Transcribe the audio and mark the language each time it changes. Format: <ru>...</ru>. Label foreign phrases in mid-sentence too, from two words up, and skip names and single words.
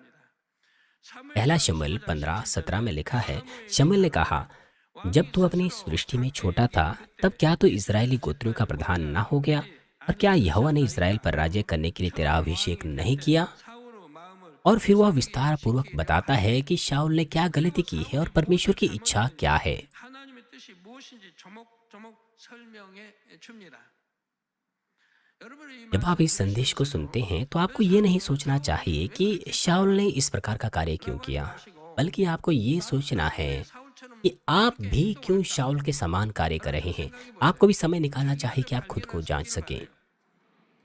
<hi>पहला शमूएल 15:17 में लिखा है, शमूएल ने कहा, जब तू अपनी सृष्टि में छोटा था तब क्या तू इजरायली गोत्रियों का प्रधान ना हो गया, और क्या यहोवा ने इजराइल पर राज्य करने के लिए तेरा अभिषेक नहीं किया? और फिर वह विस्तार पूर्वक बताता है कि शाऊल ने क्या गलती की है और परमेश्वर की इच्छा क्या है।</hi> <ko>하나님의 뜻이 무엇인지 조목조목 설명해 줍니다.</ko> <hi>जब आप इस संदेश को सुनते हैं तो आपको ये नहीं सोचना चाहिए कि शाऊल ने इस प्रकार का कार्य क्यों किया, बल्कि आपको ये सोचना है कि आप भी क्यों शाऊल के समान कार्य कर रहे हैं। आपको भी समय निकालना चाहिए कि आप खुद को जांच सकें।</hi>